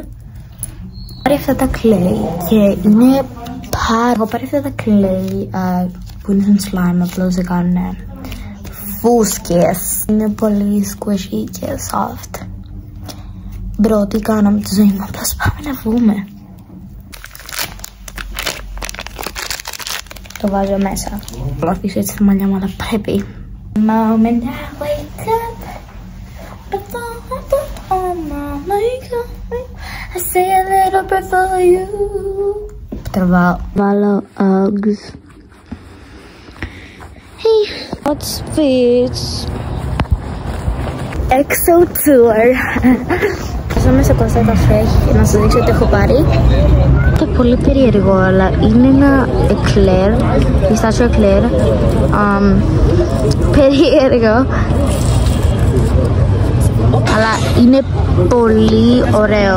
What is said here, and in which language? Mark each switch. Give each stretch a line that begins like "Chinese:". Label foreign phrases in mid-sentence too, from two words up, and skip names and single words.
Greek: Πάρει αυτά τα clay και είναι έχω πάρει αυτά τα clay που είναι σαν slime, απλώς δεν κάνουν φούσκες. Είναι πολύ squishy και soft. Μπρο, τι κάνω με τη ζωή μου, απλώς πάμε να βγούμε. Το βάζω μέσα. Θα αφήσω έτσι τα μαλλιά μου, αλλά πρέπει.
English: Moment I wake up, before I put on my makeup, I say a little bit for you.
Greek: Τραβάω. Βάλω Uggs.
English: Hey, what's this? EXO tour.
Greek: Φτάσαμε σε Costa Café να σας δείξω τι έχω πάρει. Είναι πολύ περίεργο, αλλά είναι ένα εκλέρ, πιστάσιο εκλέρ. Περίεργο, αλλά είναι πολύ ωραίο.